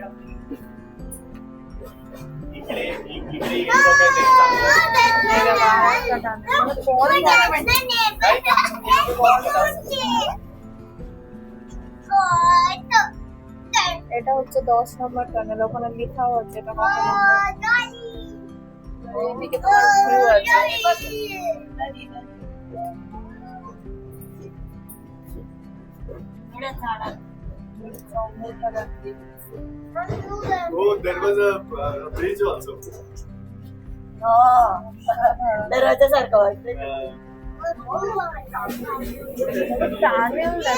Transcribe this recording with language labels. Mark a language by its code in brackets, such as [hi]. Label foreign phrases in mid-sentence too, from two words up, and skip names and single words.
[bn] এটা হচ্ছে 10 নম্বর টানেল, ওখানে লেখাও আছে এটা কত নম্বর। এইদিকে তোমার ভিউ আছে, [en] Oh, there was a bridge also. [mr] दरवाजा सारखा वाटतं [bn] টানেল